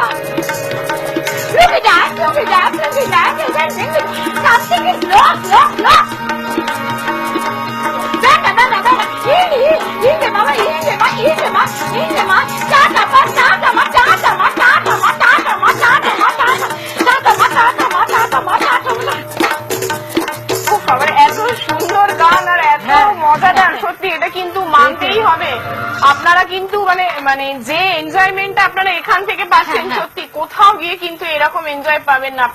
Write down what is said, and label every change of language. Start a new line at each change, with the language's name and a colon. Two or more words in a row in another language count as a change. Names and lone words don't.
English: Lungi dance. Something is lost. Venga. Inge ma. Tata ma.
Bangla: এত সুন্দর গান আর এত মজাদার, সত্যি এটা কিন্তু মানতেই হবে. আপনারা কিন্তু মানে যে এনজয়মেন্টটা আপনারা এখান থেকে পাচ্ছেন, সত্যি কোথাও গিয়ে কিন্তু এরকম এনজয় পাবেন না.